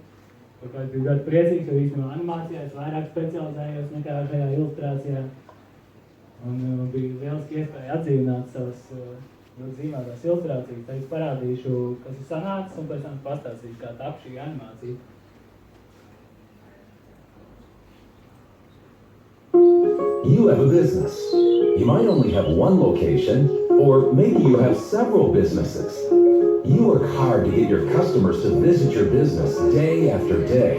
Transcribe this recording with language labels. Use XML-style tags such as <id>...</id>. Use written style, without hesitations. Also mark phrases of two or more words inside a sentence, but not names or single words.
<lv>Par ko es biju ļoti priecīgs, jo īstenībā animācijā es vairāk specializējos nekā šajā ilustrācijā. Un bija lieliski iespēja atdzīvināt savas zīmētās ilustrācijas. Tad es parādīšu, kas ir sanācis, un pēc tam pastāstīšu, kā tap šī animācija.</lv> <en>You have a business. You might only have one location, or maybe you have several businesses. You work hard to get your customers to visit your business day after day.</en>